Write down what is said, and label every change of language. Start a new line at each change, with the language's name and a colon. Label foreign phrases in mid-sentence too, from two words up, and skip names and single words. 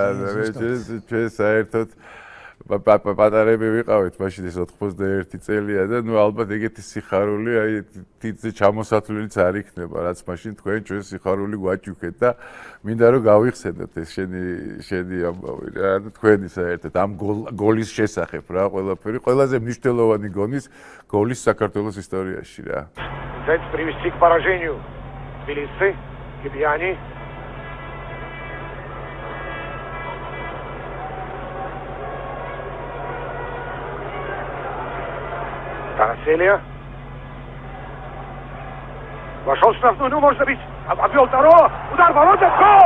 Georgian: ჩვენ საერთოდ პატარები ვიყავით მაშინ ეს 91 წელია და ნუ ალბათ ეგეთი სიხარული აი თითზე ჩამოსათვლილიც არ იქნება რაც მაშინ თქვენ ჩვენ სიხარული გვაჭუქეთ და მინდა რომ გავიხსენოთ ეს შენი ამბავი რა და თქვენი საერთოდ ამ გოლის შესახებ რა ყველაფერი ყველაზე მნიშვნელოვანი გოლის საქართველოს ისტორიაში რა.
Russian: Цель привести к поражению Тбилиси, Кипьяни. Тараселия. Вошел в штрафную, ну может быть, обвел второго, удар ворота, гол!